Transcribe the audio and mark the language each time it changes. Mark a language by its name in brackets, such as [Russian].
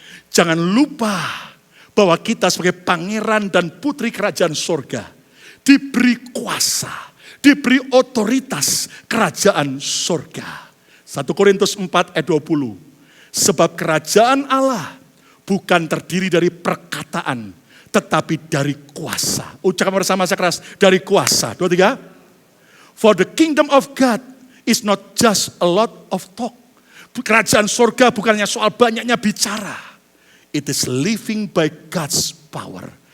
[Indonesian] Jangan lupa bahwa kita sebagai pangeran dan putri kerajaan sorga diberi kuasa, diberi otoritas kerajaan sorga. 1 Korintus 4 ayat 20. Sebab kerajaan Allah bukan terdiri dari perkataan, tetapi dari kuasa. Ucapkan bersama-sama keras, dari kuasa. 2, 3. [English] For the kingdom of God is not just a lot of talk. [Indonesian] Kerajaan surga bukannya soal banyaknya bicara. [English] It is living by God's power.